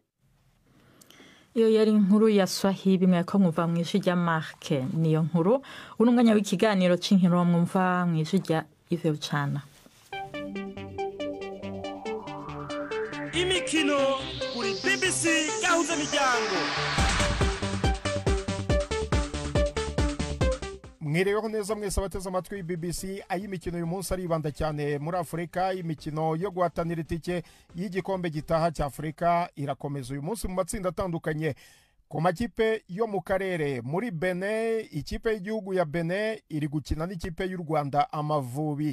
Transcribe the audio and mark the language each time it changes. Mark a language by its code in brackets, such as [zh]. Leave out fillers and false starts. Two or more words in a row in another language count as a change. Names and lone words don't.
[rn] Iyo yari inkuru ya Swahili mweko mwumva mw'ijwi rya Mark. Niyo nkuru urunganya w'ikiganiro c'inkino mwumva mw'ijwi rya Ive Bucana. [rw] Imikino kuri BBC gahuza miryango. Mwireyeho neza mwese abateze amatwi BBC ay'imikino uyu munsi aribanda cyane muri Afurika. Imikino yo guhatanira itike y'igikombe gitaha cya Afurika irakomeza uyu munsi mu matsinda atandukanye. Ku makipe yo mu karere muri Benin, ikipe y'igihugu ya Benin iri gukina n'ikipe y'u Rwanda Amavubi.